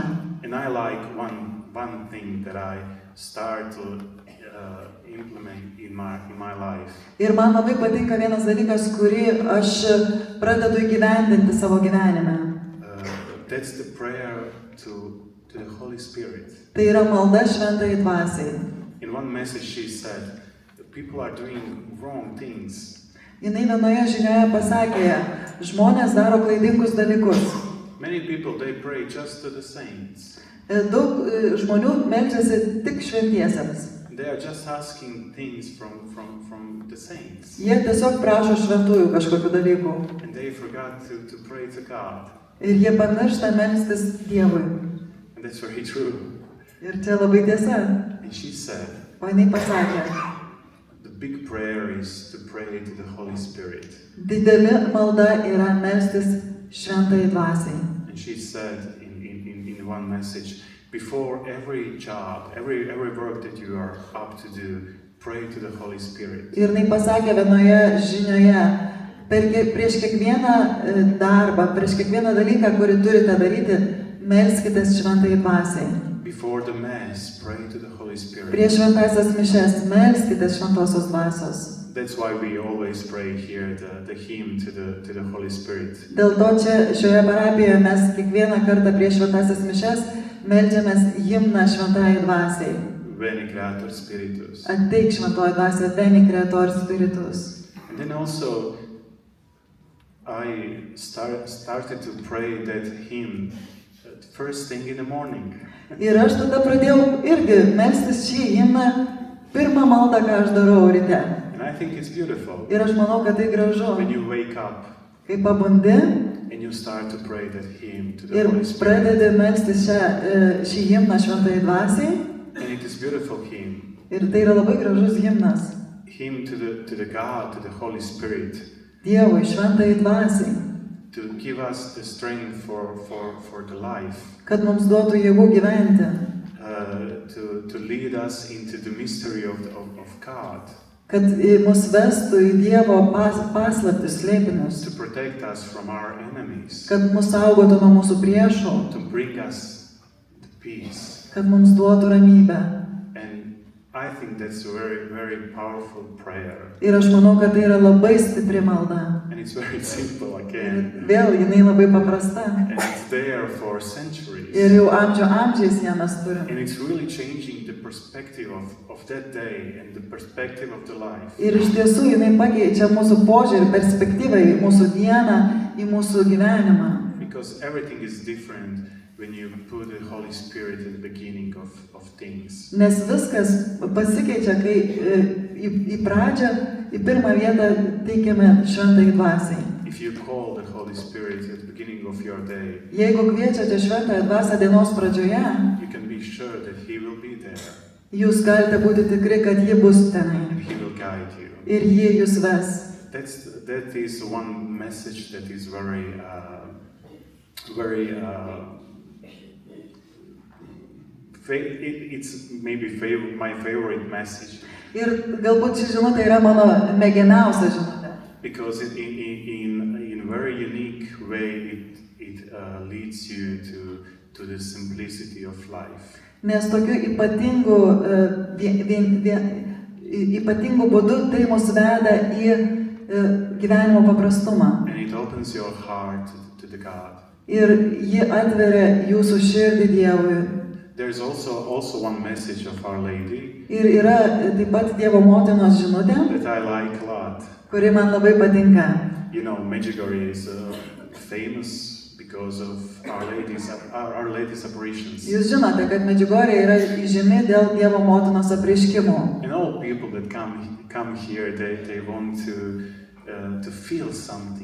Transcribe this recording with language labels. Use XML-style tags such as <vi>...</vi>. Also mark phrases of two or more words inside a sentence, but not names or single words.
<en>And I like one thing that I start to implement in my life.</en> <lt>Ir man labai patinka vienas dalykas, kurį aš pradedu įgyvendinti savo gyvenime.</lt> <en>That's the prayer to the Holy Spirit.</en> <lt>Tai yra malda šventai dvasiai.</lt> <en>In one message she said, people are doing wrong things.</en> <lt>Jinai vienoje žinioje pasakė, žmonės daro klaidingus dalykus.</lt> <en>Many people, they pray just to the saints.</en> <lt>Daug žmonių meldžiasi tik šventiesiems.</lt> <en>They are just asking things from the saints.</en> <lt>Jie tiesiog prašo šventųjų kažkokių dalykų.</lt> <en>And they forgot to pray to God.</en> <lt>Ir jie pamiršta melstis Dievui.</lt> <en>And that's very true.</en> <lt>Ir čia labai tiesa.</lt> <en>And she said,</en> <lt>O jinai pasakė,</lt> <en>the big prayer is to pray to the Holy Spirit.</en> <lt>dideli malda yra melstis šventai dvasiai.</lt> <en>And she said in one message, before every job, every work that you are up to do, pray to the Holy Spirit.</en> <lt>Ir jinai pasakė vienoje žinioje, prieš kiekvieną darbą, prieš kiekvieną dalyką, kurį turite daryti, melskitės šventai dvasiai.</lt> <en>Before the Mass, pray to the Holy Spirit.</en> <lt>Prieš šventąsias mišias melskitės šventosios dvasios.</lt> <en>That's why we always pray here the hymn to the Holy Spirit.</en> <lt>Dėl to čia šioje parapijoje mes kiekvieną kartą prieš šventąsias mišias meldžiamės himną šventai dvasiai.</lt> <la>Veni Creator Spiritus.</la> <lt>Ateik šventoji dvasia,</lt> <la>veni Creator Spiritus.</la> <en>And then also I started to pray that hymn first thing in the morning.</en> <lt>Ir aš tada pradėjau irgi melstis šį himną pirmą maldą, ką aš darau ryte.</lt> <en>And I think it's beautiful.</en> <lt>Ir aš manau, kad tai gražu.</lt> <en>When you wake up</en> <lt>Kai pabundi</lt> <en>and you you start to pray that hymn to the</en> <lt>Ir</lt> <en>Holy Spirit.</en> <lt>pradedi melstis šį himną šventai dvasiai.</lt> <en>And it is beautiful hymn.</en> <lt>Ir tai yra labai gražus himnas</lt> <en>Hymn to the God, to the Holy Spirit,</en> <lt>Dievui, šventai dvasiai,</lt> <en>to give us the strength for the life,</en> <lt>kad mums duotų jėgų gyventi,</lt> <en>to lead us into the mystery of God,</en> <lt>kad mus vestų į Dievo paslaptis slėpinius,</lt> <en>to protect us from our enemies,</en> <lt>kad mus saugotų nuo mūsų priešų,</lt> <en>to bring us the peace.</en> <lt>kad mums duotų ramybę.</lt> <en>And I think that's a very, very powerful prayer.</en> <lt>Ir aš manau, kad tai yra labai stipri malda.</lt> <en>And it's very simple</en> <lt>Ir</lt> <en>again.</en> <lt>vėl jinai labai paprasta.</lt> <en>And it's there for centuries.</en> <lt>Ir jau amžiais ją mes turim.</lt> <en>And it's really changing the perspective of that day and the perspective of the life.</en> <lt>Ir iš tiesų jinai pakeičia mūsų požiūrį, perspektyvą į mūsų dieną, į mūsų gyvenimą.</lt> <en>Because everything is different when you put the Holy Spirit at the beginning of things.</en> <lt>Nes viskas pasikeičia, kai į pradžią, į pirmą vietą teikiame šventai dvasiai.</lt> <en>If you call the Holy Spirit at the beginning of your day,</en> <lt>Jeigu kviečiate šventąją dvasią dienos pradžioje,</lt> <en>you can be sure that He will be there</en> <lt>jūs galite būti tikri, kad ji bus tenai.</lt> <en>and He will guide you.</en> <lt>Ir ji jūs ves.</lt> <en>That is one message that is very it's maybe my favorite message.</en> <lt>Ir galbūt ši žinutė yra mano mėgiamiausia žinutė.</lt> <en>Because in very unique way it leads you to the simplicity of life.</en> <lt>Nes tokiu ypatingu būdu tai mus veda į gyvenimo paprastumą.</lt> <en>And it opens your heart to the God.</en> <lt>Ir ji atveria jūsų širdį Dievui.</lt> <en>There's also one message of Our Lady</en> <lt>Ir yra taip pat Dievo motinos žinutė,</lt> <en>that I like a lot.</en> <lt>kuri man labai patinka.</lt> <en>You know, Medjugorje is famous because of Our Lady's apparitions.</en> <lt>Jūs žinote, kad Medžiugorje yra įžymi dėl Dievo motinos apreiškimų.</lt> <en>And all people that come here, they want to feel something,</en>